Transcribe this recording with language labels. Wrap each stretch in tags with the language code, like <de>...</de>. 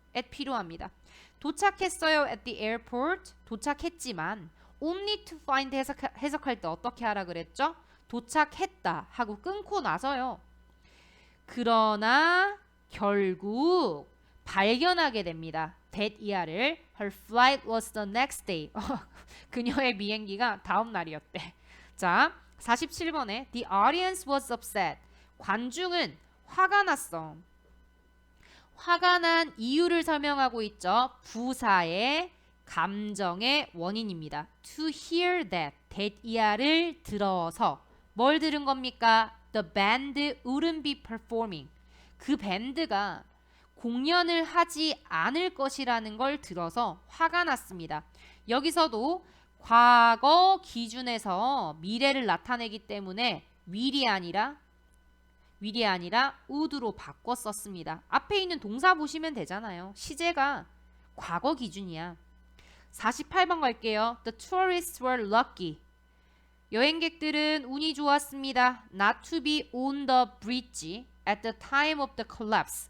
<ko>at 필요합니다. 도착했어요</ko> <en>at the airport,</en> <ko>도착했지만</ko> <en>only to find</en> <ko>해석할 때 어떻게 하라 그랬죠? 도착했다 하고 끊고 나서요. 그러나 결국 발견하게 됩니다.</ko> <en>that year를 her flight was the next day.</en> <ko>그녀의 비행기가 다음 날이었대. 자, 47번에</ko> <en>the audience was upset.</en> <ko>관중은 화가 났어. 화가 난 이유를 설명하고 있죠. 부사의 감정의 원인입니다.</ko> <en>to hear that year</en> <ko>를 들어서 뭘 들은 겁니까?</ko> <en>The band wouldn't be performing.</en> <ko>그 밴드가 공연을 하지 않을 것이라는 걸 들어서 화가 났습니다. 여기서도 과거 기준에서 미래를 나타내기 때문에 will이 아니라 would로 바꿔 썼습니다. 앞에 있는 동사 보시면 되잖아요. 시제가 과거 기준이야. 48번 갈게요.</ko> <en>The tourists were lucky.</en> <ko>여행객들은 운이 좋았습니다.</ko> <en>Not to be on the bridge at the time of the collapse.</en>